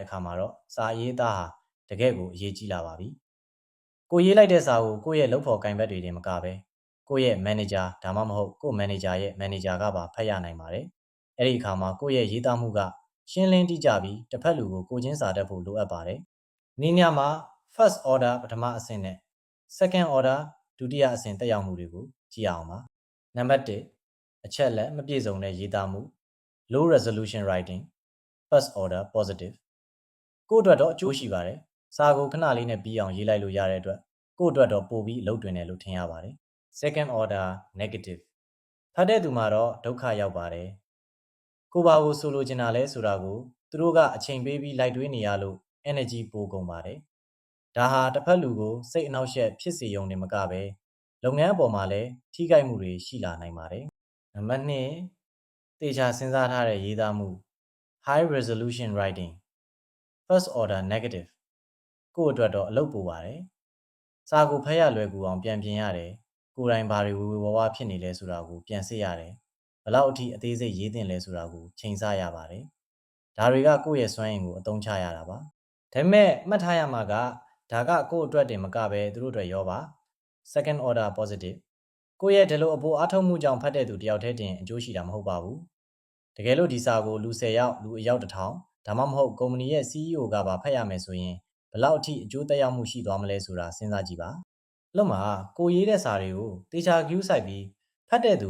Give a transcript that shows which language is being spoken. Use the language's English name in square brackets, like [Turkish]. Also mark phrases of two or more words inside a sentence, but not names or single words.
[Burmese] အခါမှာတော့စာရေးသားဟာတကယ့်ကိုအရေးကြီးလာပါပြီကိုရေးလိုက်တဲ့စာကိုကိုယ့်ရဲ့လုပ်ဖော်ကိုင်ဘက်တွေတင်မကပဲကိုယ့်ရဲ့ manager ဒါမှမဟုတ် ကိုယ့် manager ရဲ့ manager ကပါဖတ်ရနိုင်ပါတယ်အဲ့ဒီအခါမှာကိုယ့်ရဲ့ရေးသားမှုကရှင်းလင်းတိကျပြီးတစ်ဖက်လူကိုချင်း စာတတ်ဖို့လိုအပ်ပါတယ်။ဒီညမှာ [English] first order [Burmese] ပထမအဆင့်နဲ့ [English] second order [Burmese] ဒုတိယအဆင့်တက်ရောက်မှုတွေကိုကြည့်အောင်ပါ။နံပါတ်1အချက်လက်မပြည့်စုံတဲ့ရေးသားမှု [English] low resolution writing first order positive [Burmese] ကိုယ့်အတွက်တော့အကျိုးရှိပါတယ်။စာကိုခဏလေးနဲ့ပြီးအောင်ရေးလိုက်လို့ရတဲ့အတွက်ကိုယ့်အတွက်တော့ပိုပြီးအလုပ်တွင်တယ်လို့ထင်ရပါတယ်။ [English] second order negative [Burmese] ဖတ်တဲ့သူမှာတော့ဒုက္ခရောက်ပါတယ် ကိုဘာကိုဆိုလိုချင်တာလဲဆိုတာကိုသူတို့ကအချိန်ပေးပြီးလိုက်တွေးနေရလို့ energy ပိုကုန်ပါတယ်ဒါဟာတစ်ဖက်လူကိုစိတ်အနှောက်အယှက်ဖြစ်စေရုံနဲ့မကပဲလုပ်ငန်းအပေါ်မှာလည်းထိခိုက်မှုတွေရှိလာနိုင်ပါတယ်နံပါတ်2သေချာစဉ်းစားထားတဲ့ရေးသားမှု [English] high resolution writing first order negative [Burmese] ကိုယ့်အတွက်တော့အလုပ်ပိုပါတယ်စာကိုဖတ်ရလွယ်ကူအောင်ပြန်ပြင်ရတယ်ကိုယ်တိုင်ဘာတွေဝေဝါးဖြစ်နေလဲဆိုတာ ကိုပြန်စစ်ရတယ်ဘလောက်အထိအသေးစိတ်ရေးတင်လဲဆိုတာကိုချိန်ဆရပါတယ်ဒါတွေကကိုယ့်ရဲ့စွမ်းရည်ကိုအသုံးချရတာပါဒါပေမဲ့မှတ်ထားရမှာကဒါကကိုယ့်အတွက်တင်မကပဲသူတို့အတွက်ရောပါ [English] second order positive [Burmese] ကိုယ့်ရဲ့ဒီလိုအပေါ်အားထုတ်မှုကြောင့်ဖတ်တဲ့သူတယောက်တည်းတင်အကျိုးရှိတာမဟုတ်ပါဘူးတကယ် လို့ဒီစာကိုလူ10ယောက်လူအယောက်1000ဒါမှမဟုတ်ကုမ္ပဏီရဲ့ CEO ကပါဖတ်ရမယ်ဆိုရင်ဘလောက်အထိအကျိုးသက်ရောက်မှုရှိသွားမလဲဆိုတာစဉ်းစားကြည့်ပါလို့မှာကိုရေးတဲ့စာတွေကိုတေချာ queue စိုက်ပြီးဖတ်တဲ့သူ